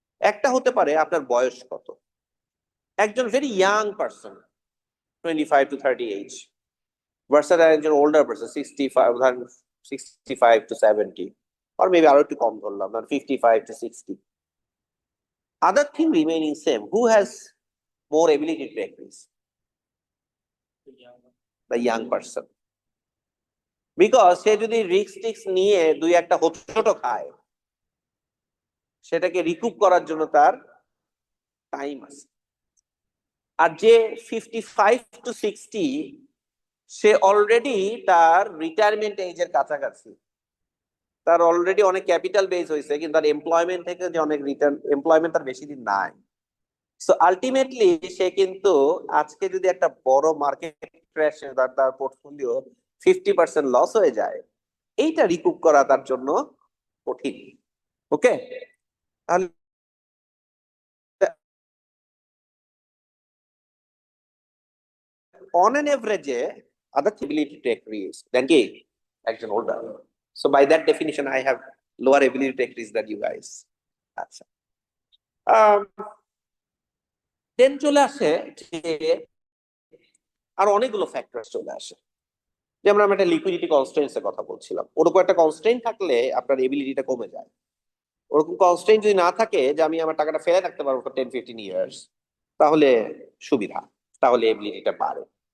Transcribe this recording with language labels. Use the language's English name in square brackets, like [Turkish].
[Bangla] একটা হতে পারে আপনার বয়স কত, একজন [English] very young person [Bangla] 25 to 30 age [English] versus একজন older person [Bangla] 65 to 70, [English] or maybe [Bangla] আরো একটু কম ধরলাম, 55 to 60. [English] Other thing remaining same, who has more ability to take risk? The young person. Because [Bangla] সে যদি রিস্ক টিক্স নিয়ে দুই একটা হোঁচট খায়, সেটাকে রিকুপ করার জন্য তার টাইম আছে। আর যে 55 to 60, সে অলরেডি তার রিটায়ারমেন্ট এজের কাছাকাছি, তার অলরেডি অনেক ক্যাপিটাল বেস হয়েছে, কিন্তু তার এমপ্লয়মেন্ট থেকে যে অনেক রিটার্ন এমপ্লয়মেন্ট তার বেশি দিন নাই। সো আলটিমেটলি সে কিন্তু আজকে যদি একটা বড় মার্কেট ক্র্যাশে তার পোর্টফোলিও 50% লস হয়ে যায়, এইটা রিকুপ করা তার জন্য কঠিন। ওকে, তাহলে [English] on an average other ability to take risk than [Bangla] কি একজন [English] older. So by that definition I have lower ability to take risk than you guys. [Bangla] আচ্ছা, দেন চলে আসে যে আর অনেকগুলো ফ্যাক্টর চলে আসে, যেমন আমরা একটা লিকুইডিটি কনস্ট্রেন্টস এর কথা বলছিলাম, ওরকম একটা কনস্ট্রেন্ট থাকলে আপনার এবিলিটিটা কমে যায়। ওরকম কনস্ট্রেন্ট যদি না থাকে যে আমি আমার টাকাটা ফেলে রাখতে পারবো [English] 10-15 years, [Bangla] তাহলে সুবিধা, তাহলে এবিলিটিটা বাড়ে।